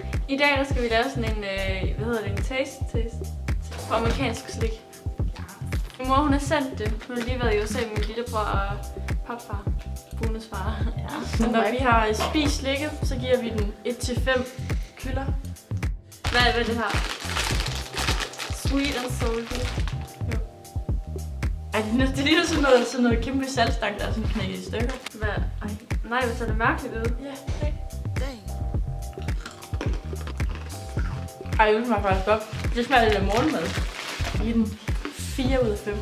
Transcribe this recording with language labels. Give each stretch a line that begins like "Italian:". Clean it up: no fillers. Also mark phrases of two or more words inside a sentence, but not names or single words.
Danish: I dag der skal vi lave sådan en, en taste for amerikansk slik. Min mor hun har sendt det. Hun har lige været i USA med min lillebror og papfar. Bunes far. Ja. Så når vi har spist slikket, så giver vi den 1-5 kylder. Hvad er det her?
English: Sweet and salty.
Danish: Jo. Ej, det ligner sådan noget kæmpe saltstang, der er sådan knækket i stykker. Hvad? Ej. Nej, hvor ser det mærkeligt ud. Ja, okay. Ej, det smager faktisk godt. Det smager lidt af morgenmad. Giv den 4 ud af 5.